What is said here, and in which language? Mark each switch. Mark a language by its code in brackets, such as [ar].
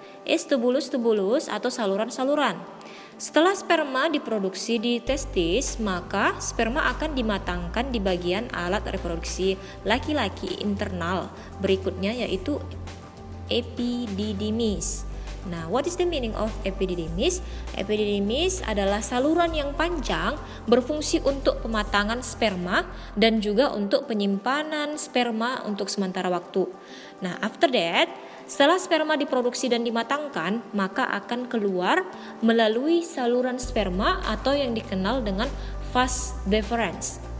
[id] is tubulus-tubulus atau saluran-saluran. Setelah sperma diproduksi di testis, maka sperma akan dimatangkan di bagian alat reproduksi laki-laki internal berikutnya, yaitu epididymis. [en] Nah, what is the meaning of epididymis? [id] Epididymis adalah saluran yang panjang berfungsi untuk pematangan sperma dan juga untuk penyimpanan sperma untuk sementara waktu. Nah, [en] after that, [id] setelah sperma diproduksi dan dimatangkan, maka akan keluar melalui saluran sperma atau yang dikenal dengan vas deferens.